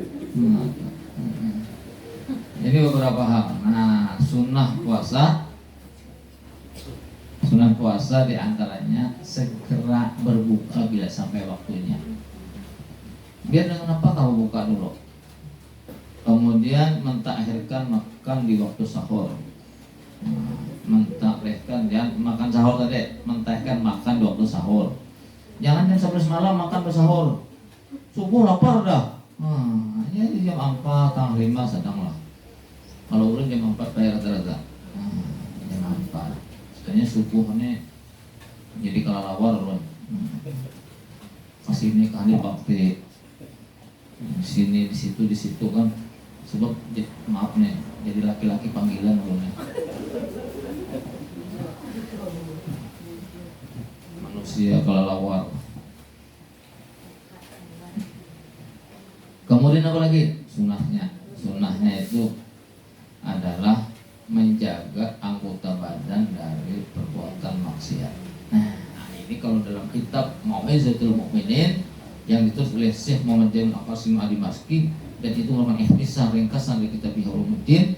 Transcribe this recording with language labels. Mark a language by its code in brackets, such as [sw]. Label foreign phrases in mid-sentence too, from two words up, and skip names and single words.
[id] Jadi beberapa hal. Nah sunnah puasa diantaranya segera berbuka bila sampai waktunya. Biar dengan apa kamu buka dulu. Kemudian mentakhirkan makan di waktu sahur. Mentakhirkan jangan makan sahur tadi, mentakhirkan makan di waktu sahur. Jangan jam 11 malam makan bersahur. Subuh lapar dah. Ya jam 4, tanggal 5 sedang lah. [bjn] Kalau ulun jam 4 bayar rata-rata. [id] Jam 4. [bjn] Sebenarnya subuh ini jadi kelelawar ulun. [id] Kesini kali bakti. Sini di situ kan. [bjn] Sebab maaf nih, jadi laki-laki panggilan ulun. [id] Manusia kelelawar. Kemudian apa lagi? Sunnahnya itu adalah menjaga anggota badan dari perbuatan maksiat. Nah, ini kalau dalam kitab Mau'izatul Mukminin yang ditulis oleh Syekh Muhammad Jainul Qasim Al-Dimashqi, dan itu merupakan ikhtisar ringkasan dari kitab Ulumuddin.